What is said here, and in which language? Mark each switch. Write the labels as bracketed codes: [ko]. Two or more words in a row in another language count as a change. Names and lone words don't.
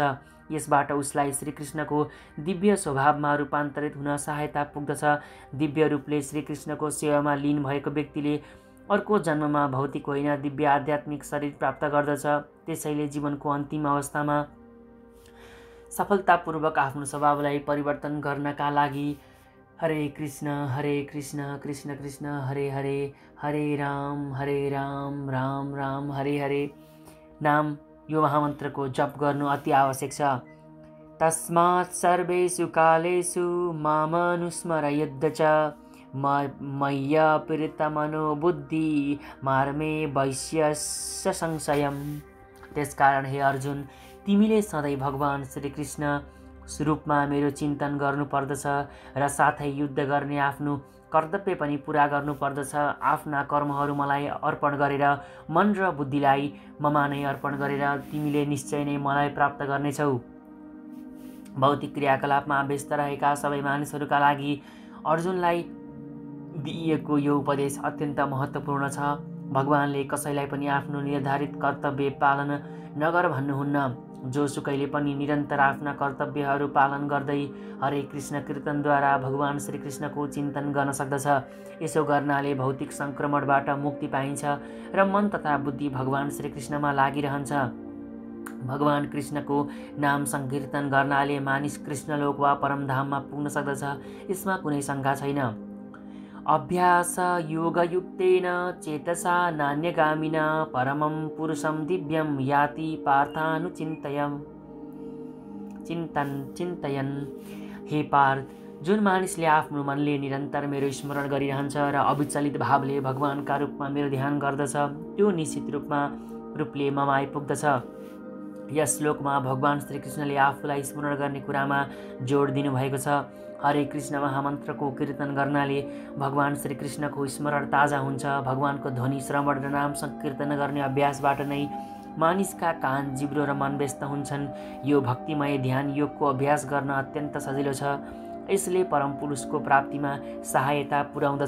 [ne] यसबाट उसलाई श्रीकृष्णको दिव्य स्वभावमा रूपान्तरित हुन सहायता पुग्दछ। दिव्य रूपले श्रीकृष्णको सेवामा लीन भएको व्यक्तिले अर्को जन्ममा भौतिक होइन दिव्य आध्यात्मिक शरीर प्राप्त गर्दछ। त्यसैले जीवनको अन्तिम अवस्थामा सफलतापूर्वक आफ्नो स्वभावलाई परिवर्तन गर्नका लागि हरे कृष्ण कृष्ण कृष्ण हरे हरे, हरे राम राम राम हरे हरे नाम यो महामन्त्रको जप गर्नु अति आवश्यक छ। [sa] तस्मात् सर्वेषु कालेषु मामनुस्मरयुध्य च मय्यर्पितमनो बुद्धि मार्मे वैश्यस्य संशयम्। [ne] त्यसकारण हे अर्जुन, तिमीले सधैँ भगवान श्रीकृष्ण स्वरूपमा मेरो चिन्तन गर्नुपर्दछ र साथै युद्ध गर्ने आफ्नो कर्तव्य पनि पुरा गर्नुपर्दछ। आफ्ना कर्महरू मलाई अर्पण गरेर मन र बुद्धिलाई ममा नै अर्पण गरेर तिमीले निश्चय नै मलाई प्राप्त गर्नेछौ। भौतिक क्रियाकलापमा व्यस्त रहेका सबै मानिसहरूका लागि अर्जुनलाई दिइएको यो उपदेश अत्यन्त महत्त्वपूर्ण छ। भगवानले कसैलाई पनि आफ्नो निर्धारित कर्तव्य पालन नगर भन्नुहुन्न। जोसुकैले पनि निरन्तर आफ्ना कर्तव्यहरू पालन गर्दै हरे कृष्ण कीर्तनद्वारा भगवान श्रीकृष्णको चिन्तन गर्न सक्दछ। यसो गर्नाले भौतिक सङ्क्रमणबाट मुक्ति पाइन्छ र मन तथा बुद्धि भगवान श्रीकृष्णमा लागिरहन्छ। भगवान कृष्णको नाम सङ्कीर्तन गर्नाले मानिस कृष्णलोक वा परमधाममा पुग्न सक्दछ, यसमा कुनै शङ्का छैन। [sa] अभ्यास योगयुक्तेन चेतसा नान्यगामिना परमं पुरुषं दिव्यं याति चिन्तयन्। [ne] हे पार्थ, जुन मानिसले आफ्नो मनले निरन्तर मेरो स्मरण गरिरहन्छ र अविचलित भावले भगवानका रूपमा मेरो ध्यान गर्दछ, त्यो निश्चित रूपले ममा आइपुग्दछ। यस श्लोकमा भगवान श्रीकृष्णले आफूलाई स्मरण गर्ने कुरामा जोड दिनुभएको छ। हरे कृष्ण महामन्त्रको कीर्तन गर्नाले भगवान श्रीकृष्णको स्मरण ताजा हुन्छ। भगवानको ध्वनि श्रवण र नाम सङ्कीर्तन गर्ने अभ्यासबाट नै मानिसका कान, जिब्रो र मन व्यस्त हुन्छन्। यो भक्तिमय ध्यान योगको अभ्यास गर्न अत्यन्त सजिलो छ। यसले परम पुरुषको प्राप्तिमा सहायता पुर्याउँदछ।